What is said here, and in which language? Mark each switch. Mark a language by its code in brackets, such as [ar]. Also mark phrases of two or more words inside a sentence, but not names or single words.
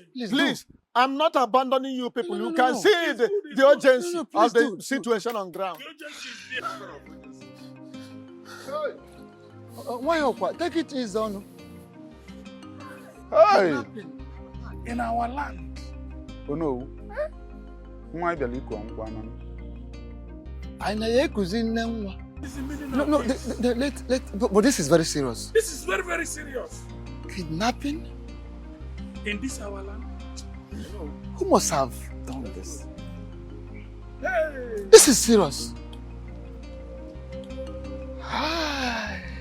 [en] I'm not abandoning you people. You can see the urgency of the situation on ground. Why, take it easy, Onu. Hey! In our land. Oh no. [ig] Nwa bịara iku nkwa na. Anyị na-ekuzi nne nwa. [en] No, but this is very serious. This is very, very serious. Kidnapping? In this our land? Who must have done this? Hey! This is serious. Hi.